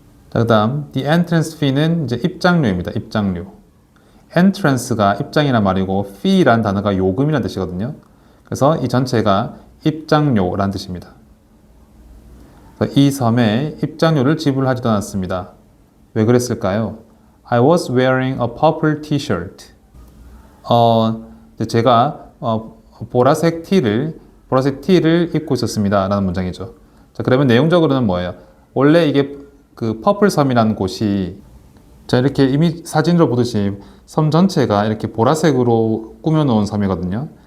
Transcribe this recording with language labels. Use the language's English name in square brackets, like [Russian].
[Korean] 자, 그다음 [English] the entrance fee [Korean] 는 이제 입장료입니다. 입장료. entrance가 입장이란 말이고 fee란 단어가 요금이라는 뜻이거든요. 그래서 이 전체가 입장료라는 뜻입니다. 이 섬에 입장료를 지불하지도 않았습니다. 왜 그랬을까요? [English] I was wearing a purple t-shirt. [Korean] 제가 보라색 티를 입고 있었습니다. 라는 문장이죠. 자, 그러면 내용적으로는 뭐예요? 원래 이게 그 퍼플 섬이라는 곳이 자, 이렇게 이미 사진으로 보듯이 섬 전체가 이렇게 보라색으로 꾸며놓은 섬이거든요.